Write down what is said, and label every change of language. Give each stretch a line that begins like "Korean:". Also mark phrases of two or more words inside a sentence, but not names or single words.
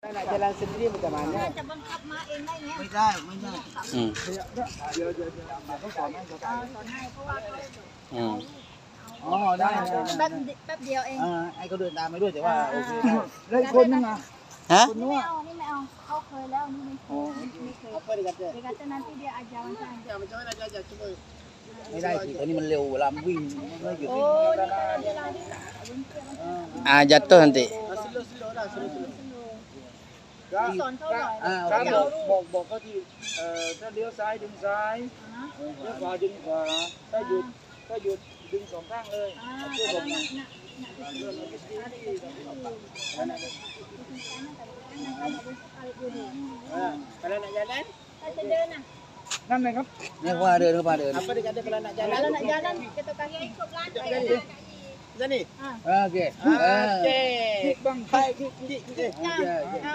Malay: jalan sendiri macam mana?
Thai: จะบังคับมาเองได้ไหม ไม่ได้ไม่ได้ อืม เขาสอนให้เขา สอนให้เพราะว่าเขา อืม อ๋อได้ แป๊บเดียวเอง ไอ้เขาเดินตามไปด้วยแต่ว่าโอเคได้ แล้วอีกคนนึงอ่ะ ฮะ นี่ไม่เอานี่ไม่เอาเขาเคยแล้วนี่ไม่เคยไม่เคย
Malay: apa dia kata Dia kata nanti dia ajar macam macam mana ajar cuba
Thai: ไม่ได้สิตอนนี้มันเร็วเวลาวิ่งไม่หยุด
Malay: oh ni kalau dia lari jatuh nanti
English: slow slow lah slow slow
Thai: สอนเขาหน่อย ครับบอกเขาที่ถ้าเลี้ยวซ้ายดึงซ้ายเลี้ยวขวาดึงขวาถ้าหยุดดึงสองข้างเลยช่วยผมนะ
Malay: kalau nak jalan Kita jalan
Thai: นั่นเลยครับ นี่ว่าเดินเข้ามาเดิน
Malay: apa dia kata kalau nak jalan Kalau nak jalan kita kaki ikut lantai jadi
Thai: โอเค
Malay: oke
Thai: คิดบ้างไฟคิด
Malay: oke